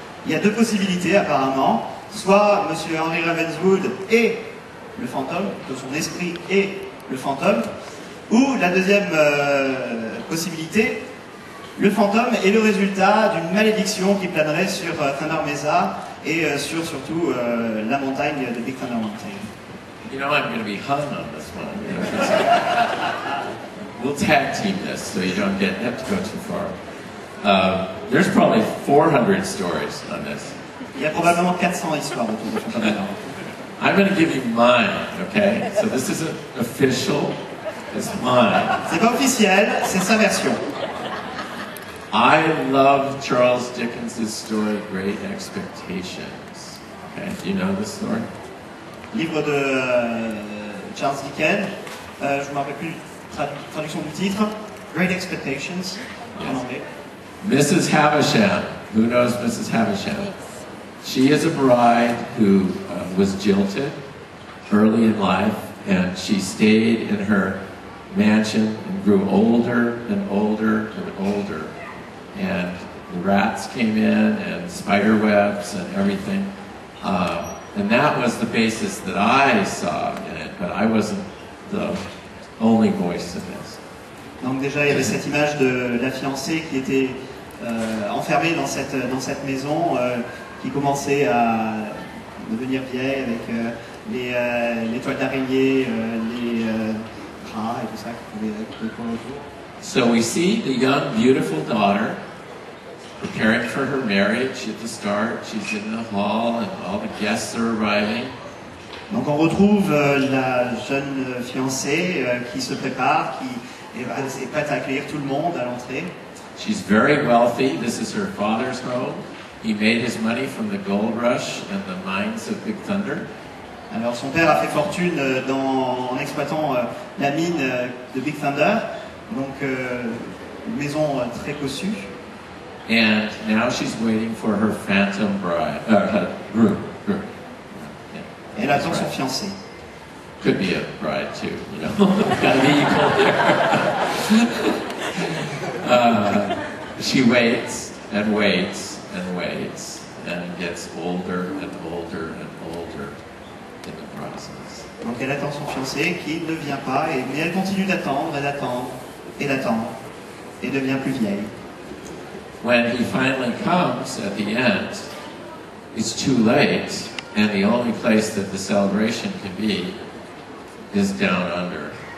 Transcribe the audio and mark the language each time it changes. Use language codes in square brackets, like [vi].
[fr] Il y a deux possibilités apparemment. Soit Monsieur Henry Ravenswood et le fantôme, que son esprit est le fantôme. Ou la deuxième possibilité, le fantôme est le résultat d'une malédiction qui planerait sur Thunder Mesa et sur surtout la montagne de Big Thunder Mountain. [en] You know I'm going to be hung on this one. We'll tag team this so you don't have to go too far. There's probably 400 stories on this. [fr] Il y a probablement 400 histoires autour de Phantom Manor. [en] I'm going to give you mine, okay? So this isn't official, it's mine. [fr] C'est pas officiel, c'est sa version. [en] I love Charles Dickens' story, Great Expectations. Okay, do you know this story? [fr] Livre de Charles Dickens, je ne me rappelle plus traduction du titre, Great Expectations, en anglais. [en] Mrs. Havisham, who knows Mrs. Havisham? She is a bride who was jilted early in life, and she stayed in her mansion and grew older and older and older. And the rats came in, and spider webs and everything. And that was the basis that I saw in it, but I wasn't the only voice in this. [fr] Donc déjà, il y avait cette image de la fiancée qui était enfermée dans cette maison, qui commençait à devenir vieille avec les toiles d'araignée, les rats et tout ça qui pouvaient tourner autour. [en] So we see the young, beautiful daughter preparing for her marriage at the start. She's in the hall and all the guests are arriving. [fr] Donc on retrouve la jeune fiancée qui se prépare, qui est prête à accueillir tout le monde à l'entrée. [en] She's very wealthy. This is her father's home. He made his money from the gold rush and the mines of Big Thunder. [fr] Alors son père a fait fortune en exploitant la mine de Big Thunder, donc une maison très cossue. [en] And now she's waiting for her phantom bride, groom. Yeah. [fr] Elle attend son fiancé. [en] Could be a bride too, you know. Gotta be equal there. She waits and waits and waits and gets older and older and older in the process. [fr] Donc elle attend son fiancé qui ne vient pas, mais elle continue d'attendre et d'attendre et d'attendre et devient plus vieille. [en] When he finally comes at the end, it's too late, and the only place that the celebration can be is down under.